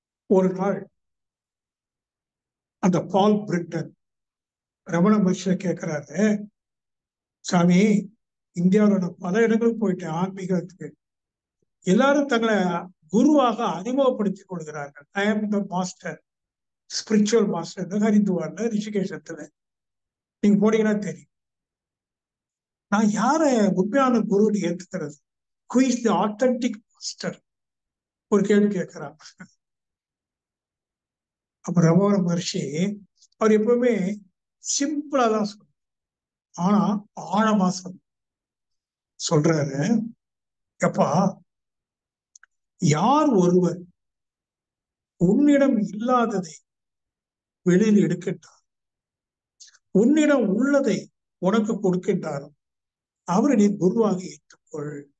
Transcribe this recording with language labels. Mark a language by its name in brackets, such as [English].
[Tamil] ஒரு நாள் அந்த பால் பிரிண்டன் ரமண மகர்ஷியை கேட்கிறாரு, சாமி, இந்தியாவில் நான் பல இடங்களுக்கு போயிட்டேன் ஆன்மீகத்துக்கு. எல்லாரும் தங்களை குருவாக அறிமுகப்படுத்திக் கொள்கிறார்கள். [English] I am the master, spiritual master. [Tamil] ஹரித்துவார்ல, ரிஷிகேஷத்துல நீங்க போனீங்கன்னா தெரியும். நான் யார உண்மையான குருன்னு ஏத்துக்கிறது? [English] who is the authentic master? [Tamil] ஒரு கேள்வி கேட்கிறான். அப்ப ரமண மகர்ஷி அவர் எப்பவுமே சிம்பிளா தான் சொல்றாரு, ஆனா ஆழமா சொல்றாரு. எப்பா, யார் ஒருவர் உன்னிடம் இல்லாததை வெளியில் எடுக்கின்றார், உன்னிடம் உள்ளதை உனக்கு கொடுக்கின்றாரோ அவரை நீ குருவாக ஏற்றுக்கொள்.